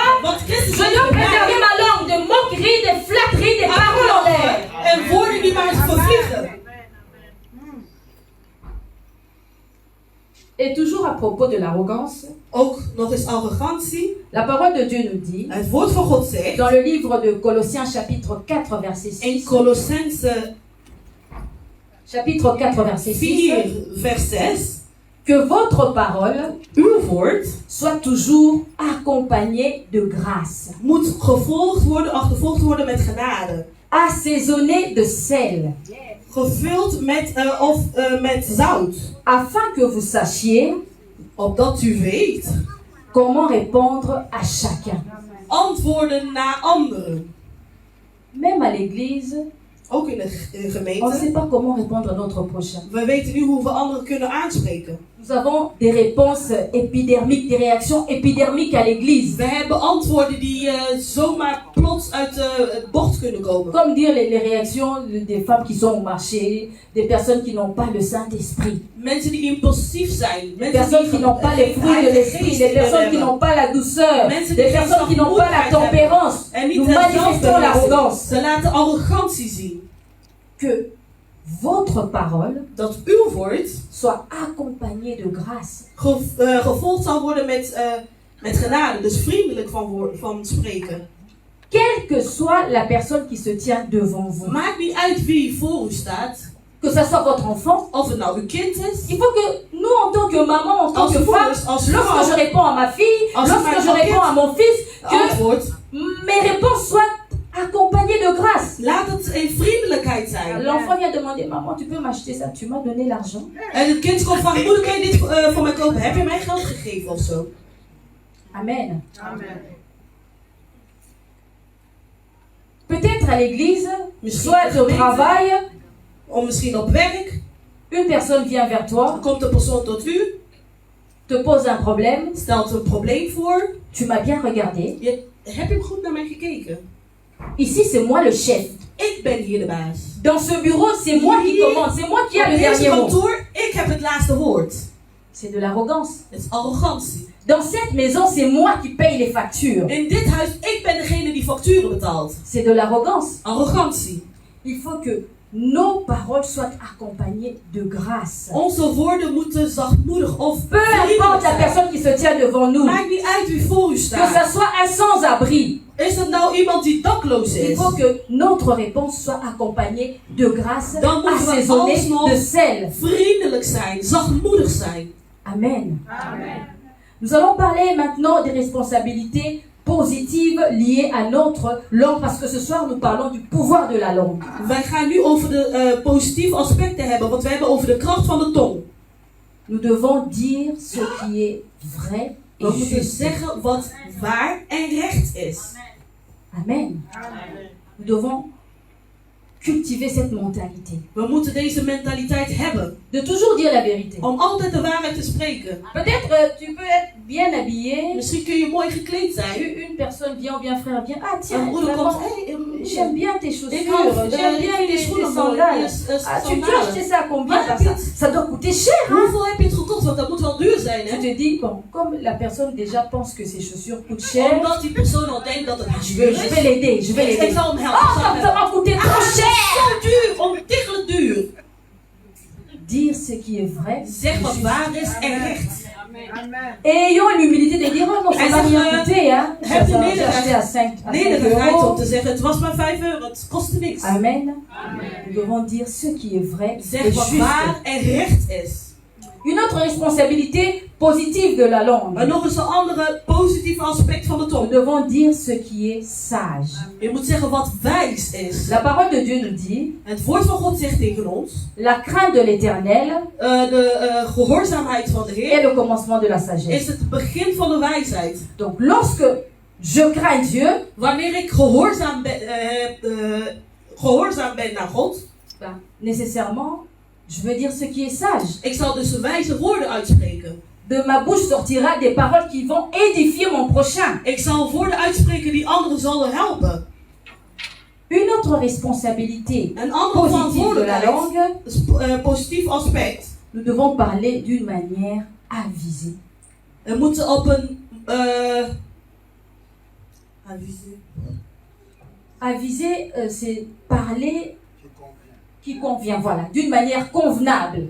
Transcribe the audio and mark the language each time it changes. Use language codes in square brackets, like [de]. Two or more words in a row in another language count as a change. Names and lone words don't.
[nl] want Christus [fr] je [nl] leeft [fr] dois [nl] in mij. [fr] préserver ma langue de moquerie, de flatterie, des paroles en l'air. [nl] En woorden die maar vervliegen. [fr] Et toujours à propos de l'arrogance, [nl] Ook nog eens arrogantie. [fr] la parole de Dieu nous dit, [nl] Het woord van God zegt [fr] dans le livre de Colossiens chapitre 4 verset [nl] in 6, Colossense [fr] chapitre 4 verset 6, [nl] 4 vers 6. [fr] que votre parole [nl] Uw woord [fr] soit toujours accompagnée de grâce, [nl] moet achtervolgd worden met genade. [fr] assaisonnée de sel, [nl] Gevuld met zout. [fr] afin que vous sachiez [nl] Opdat u weet [fr] comment répondre à chacun. [nl] antwoorden naar anderen. [fr] Même à l'église, [nl] Ook in de [fr] on ne [nl] gemeente. [fr] sait pas comment répondre à notre prochain. [nl] We weten nu hoe we anderen kunnen aanspreken. [fr] Nous avons des réponses épidermiques, des réactions épidermiques à l'église. [nl] We hebben antwoorden die zomaar plots uit het bord kunnen komen. [fr] Comme dire les réactions des femmes qui sont au marché, des personnes qui n'ont pas le Saint-Esprit, [nl] Mensen die impulsief zijn. [fr] des personnes qui n'ont pas les fruits de l'esprit, des personnes qui n'ont pas la douceur, des personnes qui n'ont pas la tempérance. [nl] En niet [fr] Nous [nl] het [fr] manifestons [nl] zelfbeheersing. [fr] l'arrogance. [nl] Ze laten arrogantie zien. [fr] Que votre parole [nl] Dat uw woord [fr] soit accompagnée de grâce. [nl] gevolgd zal worden met genade. Dus vriendelijk van spreken. [fr] Quelle que soit la personne qui se tient devant vous, [nl] Maakt niet uit wie voor u staat. [fr] que ce soit votre enfant, [nl] Of het nou uw kind is. [fr] il faut que nous, en tant que maman, en tant [nl] Als [fr] que [nl] moeder, [fr] femme, [nl] als [fr] lorsque [nl] vrouw, [fr] je réponds à ma fille, [nl] als [fr] lorsque [nl] mijn [fr] je réponds à mon fils, que [nl] antwoord. [fr] mes réponses soient accompagnées de grâce. [nl] Laat het in vriendelijkheid zijn. [fr] L'enfant vient demander, maman, tu peux m'acheter ça? Tu m'as donné l'argent. [nl] En het kind komt vragen, moeder, kan je dit voor mij kopen? Heb je mij geld gegeven of zo? Amen. Amen. [fr] Peut-être à l'église, [nl] Misschien [fr] soit [nl] de [fr] au [nl] gemeente, [fr] travail, [nl] of misschien op werk. [fr] une personne vient vers toi, [nl] Dan komt een persoon tot u, [fr] te pose un problème, [nl] stelt een probleem voor. [fr] tu m'as bien regardé. [nl] Heb je goed naar mij gekeken? [fr] Ici, c'est moi le chef. [nl] Ik ben hier de baas. [fr] Dans ce bureau, c'est moi qui commande, c'est moi qui ai [nl] Op [fr] le [nl] deze [fr] dernier mot. [nl] kantoor, ik heb het laatste woord. [fr] C'est de l'arrogance. [nl] Het is arrogantie. [fr] Dans cette maison, c'est moi qui paye les factures. [nl] In dit huis, ik ben degene die facturen betaalt. [fr] C'est de l'arrogance. [nl] Arrogantie. [fr] Il faut que nos paroles soient accompagnées de grâce. [nl] Onze woorden moeten zachtmoedig of [fr] Peu importe la [nl] zijn. [fr] personne qui se tient devant nous, [nl] Maakt niet uit wie voor u [fr] que [nl] staat. [fr] ça soit un sans-abri, [nl] Is het nou iemand die dakloos [fr] il [nl] is? [fr] faut que notre réponse soit accompagnée de grâce, [nl] Dan moeten we [fr] assaisonnée [nl] alsnog [fr] de sel. [nl] vriendelijk zijn, zachtmoedig zijn. Amen. [fr] Nous allons parler maintenant des responsabilités positives liées à notre langue, parce que ce soir nous parlons du pouvoir de la langue. [nl] Wij gaan nu over de positieve aspecten hebben, want we hebben over de kracht van de tong. [fr] Nous devons dire ce qui est vrai [nl] We [fr] et [nl] moeten [fr] juste. [nl] zeggen wat waar en recht is. Amen. [fr] Nous devons cultiver cette mentalité. [nl] We moeten deze mentaliteit hebben. [fr] De toujours dire la vérité. [nl] Om altijd de waarheid te spreken. [fr] Peut-être tu peux être bien habillé. [nl] Misschien kun je mooi gekleed zijn. [fr] Une personne vient ou bien frère vient. Ah [nl] Een [fr] tiens, [nl] broeder [fr] vraiment, [nl] komt, hey, [fr] j'aime bien tes [nl] ik [fr] chaussures, [nl] hou [fr] j'aime bien tes [nl] schoenen [fr] sandales. Ah, tu peux acheter ça à combien? Ah, Ça doit coûter cher. Hein? [nl] Hoeveel heb je het gekocht? Want dat moet wel duur zijn, [fr] Tu [nl] hè? [fr] te dis, bon, comme la personne déjà pense que ses chaussures coûtent cher, [nl] Omdat die persoon al denkt dat het [fr] je [nl] duur [fr] vais [nl] is. [fr] l'aider, je vais [nl] Ik [fr] l'aider. [nl] zal hem helpen. [fr] Oh, ça m'a coûté trop cher. [nl] Zo duur, ontiegelijk duur. [fr] Dire ce qui est vrai. [nl] Zeg wat waar is en recht. [fr] Et ayons l'humilité de dire, oh non, ça [nl] En [fr] m'a [nl] zeg, [fr] rien coûté, hein. [nl] heb je [fr] J'ai acheté à 5 [nl] nederigheid om [fr] euros. [nl] te zeggen, het was maar 5 euro, het kostte niks. Amen. [fr] Nous devons dire ce qui est vrai et [nl] Zeg wat [fr] juste. [nl] waar en recht is. [fr] Une autre responsabilité positive de la langue. [nl] Maar nog eens een andere positieve aspect van de [fr] Nous [nl] tong. [fr] devons dire ce qui est sage. [nl] Je moet zeggen wat wijs is. [fr] La parole de Dieu nous dit, [nl] Het woord van God zegt tegen ons, [fr] la crainte de l'Éternel [nl] de gehoorzaamheid van de [fr] est [nl] Heer [fr] le commencement de la [nl] is [fr] sagesse. [nl] het begin van de wijsheid. [fr] Donc lorsque je crains Dieu, [nl] Wanneer ik gehoorzaam ben naar God, ben, [fr] nécessairement, je veux dire ce qui est sage. [nl] ik zal dus de wijze woorden uitspreken. [fr] De ma bouche sortira des paroles qui vont édifier mon prochain. [nl] Ik zal woorden uitspreken die anderen zullen helpen. [fr] Une autre responsabilité [nl] Een andere [fr] positive de la [nl] verantwoordelijkheid, [fr] langue, [nl] positief aspect. [fr] nous devons parler d'une manière avisée. [nl] We moeten op een [fr] Avisé, c'est parler qui convient, voilà, d'une manière convenable.